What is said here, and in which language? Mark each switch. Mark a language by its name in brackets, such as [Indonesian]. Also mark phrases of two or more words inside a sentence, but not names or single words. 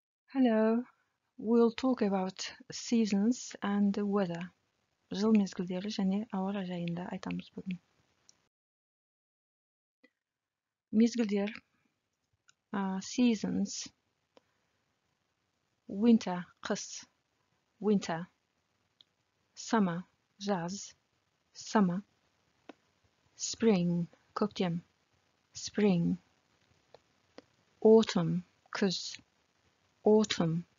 [English] Hello, we'll talk about seasons and the weather. [Kazakh] Жыл мезгілдері және ауа райы жайында айтамыз бүгін. [English] Мезгілдер, seasons, winter, қыс, winter, summer, жаз, summer, spring, көктем, spring, autumn, күз, autumn.